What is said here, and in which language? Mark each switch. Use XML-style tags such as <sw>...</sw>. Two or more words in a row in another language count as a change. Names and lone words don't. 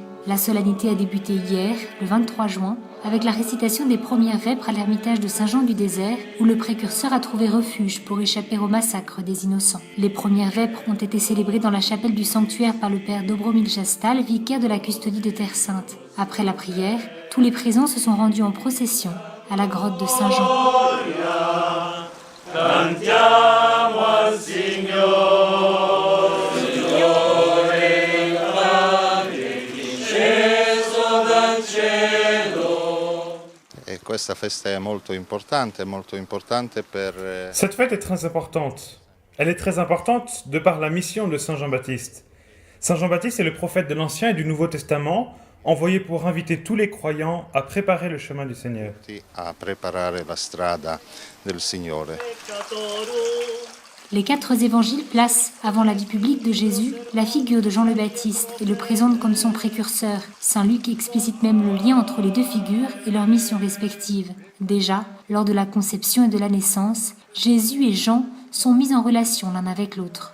<fr>La solennité a débuté hier, le 23 juin, avec la récitation des premières vêpres à l'ermitage de Saint-Jean du désert, où le précurseur a trouvé refuge pour échapper au massacre des innocents. Les premières vêpres ont été célébrées dans la chapelle du sanctuaire par le père Dobromil Jastal, vicaire de la custodie de Terre Sainte. Après la prière, tous les présents se sont rendus en procession à la grotte de Saint-Jean.</fr> <it>Cantiamo al Signore, Signore, grande, disceso dal cielo. E questa festa è molto importante per...</it> <fr>Cette fête est très importante. Elle est très importante de par la mission de Saint Jean-Baptiste. Saint Jean-Baptiste est le prophète de l'Ancien et du Nouveau Testament, envoyé pour inviter tous les croyants à préparer le chemin du Seigneur.</fr> <it>A preparare la strada del Signore.</it> <fr>Les 4 évangiles placent, avant la vie publique de Jésus, la figure de Jean le Baptiste et le présentent comme son précurseur. Saint Luc explicite même le lien entre les deux figures et leurs missions respectives. Déjà, lors de la conception et de la naissance, Jésus et Jean sont mis en relation l'un avec l'autre.</fr>